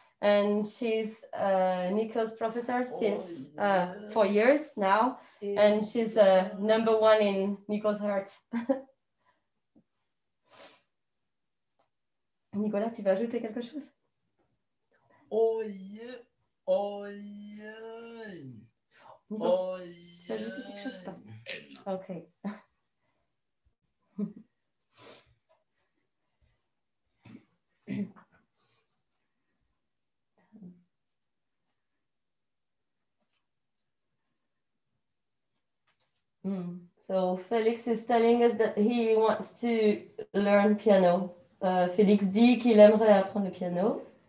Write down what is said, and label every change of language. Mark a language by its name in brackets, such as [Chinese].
[English] And she's Nico's professor since 4 years now, and she's number one in Nico's heart. [French] Nicolas, tu vas ajouter quelque chose? Oh yeah, oh yeah, oh Tu vas ajouter quelque chose ou pas? Ok. [English] So Felix is telling us that he wants to learn piano. [French] Félix dit qu'il aimerait apprendre le piano.